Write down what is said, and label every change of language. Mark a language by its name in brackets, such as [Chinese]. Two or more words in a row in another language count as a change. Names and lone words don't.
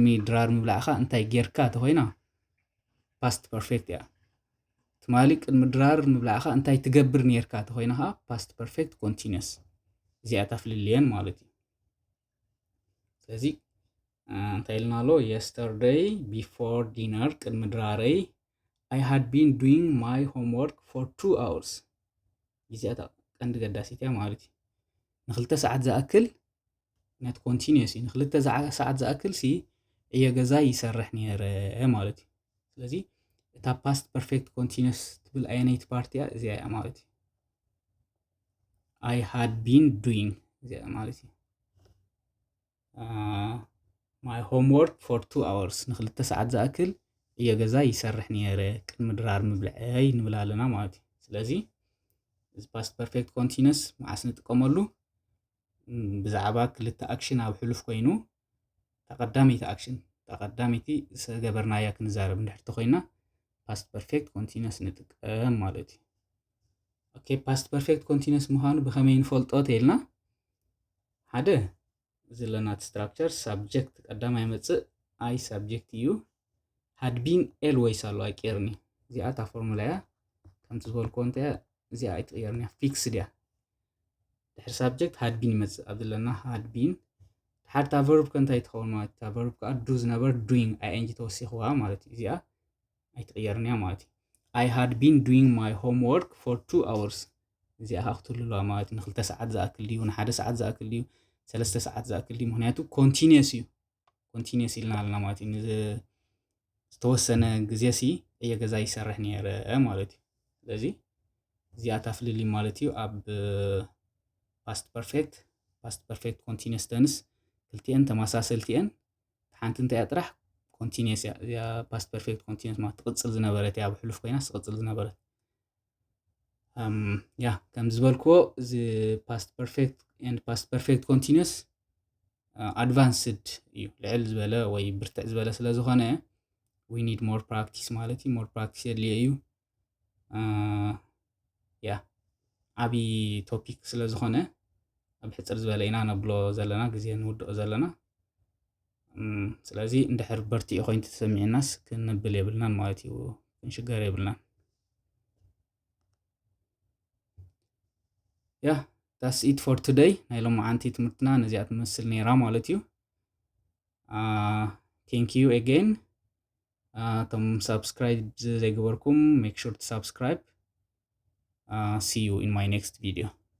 [Tigrinya] ድራር ምብላዕኻ እንታይ ጌርካ ተኮይና [English] past perfect [Tigrinya] እያ ትማሊ ቅድሚ ድራር ምብላዕኻ እንታይ ትገብር ነርካ ተኮይና ከዓ [English] past perfect [Tigrinya] ኮንቲኒየስ እዚኣ ተፍልልየን ማለት እዩ ስለዚ እንታይ ኢልና ኣሎ [English] yesterday before dinner [Tigrinya] ቅድሚ ድራረይ [English] I had been doing my homework for 2 hours [Tigrinya] እዚኣ ቀንዲ ገዳሲት እያ ማለት እዩ ንክልተ ሰዓት ዝኣክል [English] net continuous [Tigrinya] እዩ ንክልተ ሰዓት ዝኣክል ሲ እየ ገዛ ይሰርሕ ነይረ ማለት እዩ ስለዚ እታ [English] past perfect continuous [Tigrinya] ትብል ኣየነይቲ ፓርቲ እያ እዚኣ እያ ማለት እዩ [English] I had been doing [Tigrinya] እዚኣ ማለት እዩ [English] my homework for 2 hours [Tigrinya] ንክልተ ሰዓት ዝኣክል እየ ገዛ ይሰርሕ ነይረ ቅድሚ ድራር ምብልዐይ ንብል ኣለና ማለት እዩ ስለዚ እዚ [English] past perfect continuous [Tigrinya] መዓስ ንጥቀመሉ ብዛዕባ ክልተ ኣክሽን ኣብ ሕሉፍ ኮይኑ ተቐዳሚቲ ኣክሽን ተቐዳሚቲ ዝገበርናያ ክንዛረብ እንድሕር ኮይና [English] past perfect continuous [Tigrinya] ንጥቀም ማለት እዩ ኦኬ [English] past perfect continuous [Tigrinya] ምዃኑ ብኸመይ ንፈልጦ ተይልና ሓደ ዘለና [English] structure subject [Tigrinya] ቀዳማይ መጽእ ኣይ ሳብጀክት እዩ [English] had been always [Tigrinya] ኣሎ ኣይቀርኒ እዚኣ እታ ፎርሙላ እያ ከምቲ ዝበልክዎ እንታይ እዚኣ ኣይትቕየርኒ ፊክስድ እያ ድሕሪ ሳብጀክት [English] had been [Tigrinya] ይመጽእ ኣብ ዘለና [English] had been [Tigrinya] ድሓር እታ ቨርብ ከንታይ ትኸውን ማለት እታ ቨርብ ከዓ ዱ ዝነበር [English] doing ing [Tigrinya] ተወሲኽዋ ማለት እዩ እዚኣ ኣይትቕየርኒ እያ ማለት እዩ [English] I had been doing my homework for 2 hours [Tigrinya] እዚኣ ክትህልዋ ማለት ንክልተ ሰዓት ዝኣክል ድዩ ንሓደ ሰዓት ዝኣክል ድዩ 3 ሰዓት ዝኣክል ድዩ ምክንያቱ ኮንቲኒየስ እዩ ኮንቲኒየስ ኢልና ኣለና ማለት እዩ ዝተወሰነ ግዜ ሲ እየ ገዛ ይሰርሕ ነይረ ማለት እዩ ስለዚ እዚኣ ታፍልሊ ማለት እዩ ኣብ [English] past perfect continuous tense [Tigrinya] ክልቲአን ተመሳሰልቲ እየን ሓንቲ እንታይ ጥራሕ ኮንቲኒየስ እያ [English] past perfect continuous [Tigrinya] ማለት ትቕፅል ዝነበረት እያ ኣብ ሕሉፍ ኮይና ትቕፅል ዝነበረት ያ ከም ዝበልክዎ እዚ [English] past perfect continuous advanced [Tigrinya] እዩ ልዕል ዝበለ ወይ ብርትዕ ዝበለ ስለ ዝኾነ [English] we need more practice [Tigrinya] ማለት እዩ [English] more practice [Tigrinya] የድልዮ እዩ ያ ዓብይ ቶፒክ ስለ ዝኾነ ኣብ ሕፅር ዝበለ ኢና ነብሎ ዘለና ግዜ ንውድኦ ዘለና ስለዚ እንድሕር በርቲኡ ኮይኑ ተሰሚዕናስ ክንብል የብልናን ማለት እዩ ክንሽገር የብልናን ያ [English] that's it for today [Tigrinya] ናይ ሎማዓንቲ ትምህርትና ነዚኣ ትመስል ነይራ ማለት እዩ [English] thank you again tom subscribe [Tigrinya] ዘይገበርኩም [English] make sure to subscribe see you in my next video